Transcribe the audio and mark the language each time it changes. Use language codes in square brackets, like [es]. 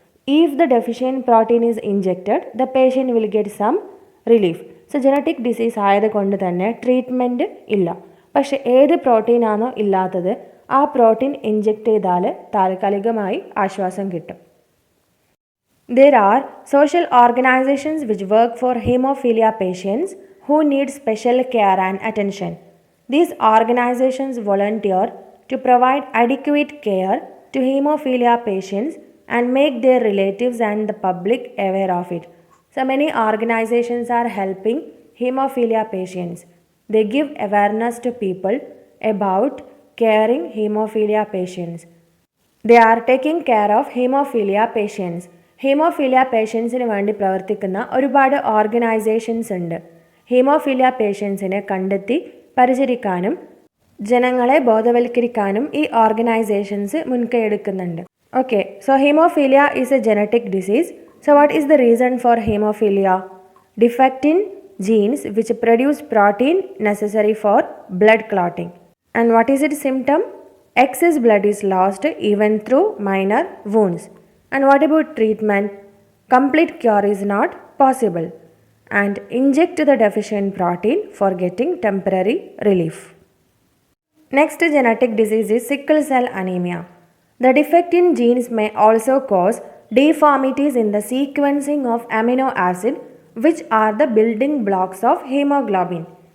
[en] If the deficient protein is injected, the patient will get some relief. [ml] So genetic disease ആയതുകൊണ്ട് തന്നെ treatment ഇല്ല. പക്ഷെ ഏത് പ്രോട്ടീനാണോ ഇല്ലാത്തത് ആ പ്രോട്ടീൻ ഇഞ്ചെക്ട് ചെയ്താൽ താൽക്കാലികമായി ആശ്വാസം കിട്ടും. [en] There are social organizations which work for hemophilia patients who need special care and attention. These organizations volunteer to provide adequate care to hemophilia patients and make their relatives and the public aware of it. So many organizations are helping hemophilia patients. They give awareness to people about caring hemophilia patients. They are taking care of hemophilia patients. [ml] Haemophilia പേഷ്യൻസിന് വേണ്ടി പ്രവർത്തിക്കുന്ന ഒരുപാട് organisations ഉണ്ട്. Haemophilia പേഷ്യൻസിനെ കണ്ടെത്തി പരിചരിക്കാനും ജനങ്ങളെ ബോധവൽക്കരിക്കാനും ഈ organisations മുൻകൈയെടുക്കുന്നുണ്ട്. [en] Okay, so haemophilia is a genetic disease. So what is the reason for haemophilia? Defect in genes which produce protein necessary for blood clotting. And what is it symptom? Excess blood is lost even through minor wounds. And what about treatment? Complete cure is not possible. And inject the deficient protein for getting temporary relief. Next genetic disease is sickle cell anemia. The defect in genes may also cause deformities in the sequencing of amino acid, which are the building blocks of hemoglobin.